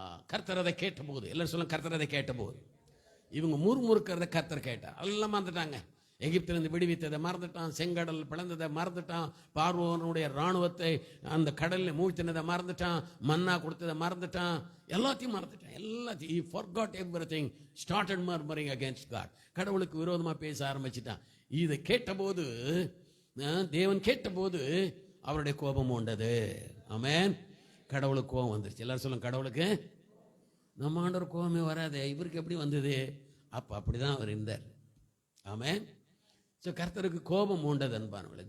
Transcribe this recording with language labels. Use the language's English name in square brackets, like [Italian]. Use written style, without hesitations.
[Tamil] கர்த்தர் அதை கேட்ட போது, எல்லாரும் சொல்லுங்க, கர்த்தர் அதை கேட்ட போது, இவங்க முறுமுறுக்கிறத கர்த்தர் கேட்டார். எல்லாம் வந்துட்டாங்க. எகிப்திலிருந்து விடுவித்ததை மறந்துட்டான், செங்கடல் பிளந்ததை மறந்துட்டான், பார்வோனுடைய இராணுவத்தை அந்த கடலில் மூழ்த்தினதை மறந்துட்டான், மன்னா கொடுத்ததை மறந்துட்டான், எல்லாத்தையும் மறந்துட்டான். எல்லாத்தையும் [English] he forgot everything, started murmuring against God. [Tamil] கடவுளுக்கு விரோதமாக பேச ஆரம்பிச்சிட்டான். இதை கேட்டபோது, தேவன் கேட்டபோது அவருடைய கோபம் உண்டது. ஆமென். கடவுளுக்கு கோபம் வந்துருச்சு. எல்லாரும் சொல்லுங்க, கடவுளுக்கு நம்ம ஆண்டவர் கோபமே வராது, இவருக்கு எப்படி வந்தது? அப்போ அப்படிதான் அவர் இருந்தார். ஆமென். ஸோ கர்த்தருக்கு கோபம் உண்டது அன்பானவர்களே.